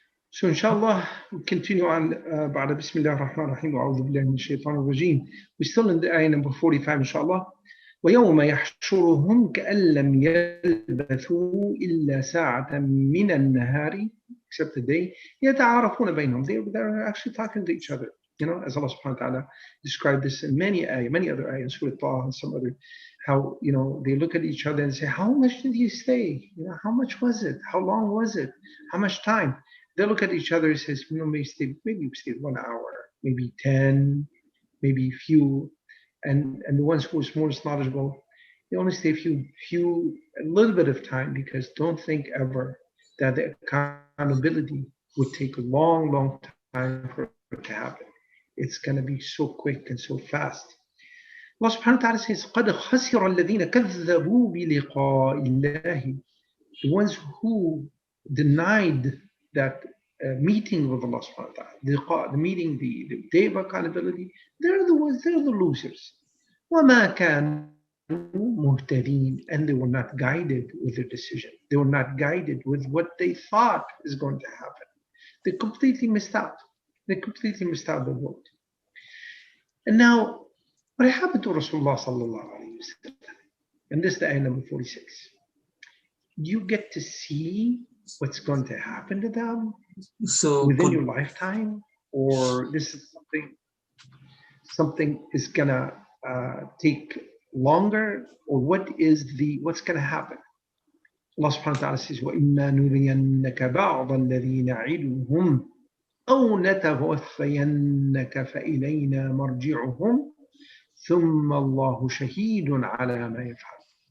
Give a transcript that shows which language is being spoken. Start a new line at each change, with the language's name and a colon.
English: So inshallah, we continue on
Arabic: بعد بسم الله الرحمن الرحيم وأعوذ بالله من الشيطان الرجيم.
English: We're still in the ayah number 45 inshallah.
Arabic: ويوم يحشرهم كأن لم يلبثوا إلا ساعة من النهار
English: except the day
Arabic: يتعارفون بينهم.
English: They're actually talking to each other. You know, as Allah subhanahu wa ta'ala described this in many other ayahs, Surah Taha and some other, how, you know, they look at each other and say, how much did you stay? You know, how much was it? How long was it? How much time? They look at each other and says, you know, maybe we stayed 1 hour, maybe 10, maybe few. And the ones who are most knowledgeable, they only stay a little bit of time, because don't think ever that the accountability would take a long time for it to happen. It's going to be so quick and so fast. Allah subhanahu wa ta'ala says,
Arabic: قَدْ خَسِرَ الَّذِينَ كَذَّبُوا بِلِقَاءِ اللَّهِ.
English: The ones who denied that meeting with Allah subhanahu wa ta'ala, the meeting, the day of accountability, they're the losers.
Arabic: وَمَا كَانُوا مُهْتَدِينَ.
English: And they were not guided with their decision. They were not guided with what they thought is going to happen. They completely missed out. They completely missed out the boat. And now, what happened to Rasulullah sallallahu alayhi wa sallam? And this is the ayah number 46. You get to see what's going to happen to them within your lifetime, or this is something is gonna take longer, or what's gonna happen? Allah subhanahu wa ta'ala says,
Arabic: وَإِمَّا نُرِيَنَّكَ بَعْضَ الَّذِي نَعِدُهُمْ أَوْ نَتَوَفَّيَنَّكَ فَإِلَيْنَا مَرْجِعُهُمْ ثُمَّ اللَّهُ شَهِيدٌ عَلَى مَا يَفْعَلُ.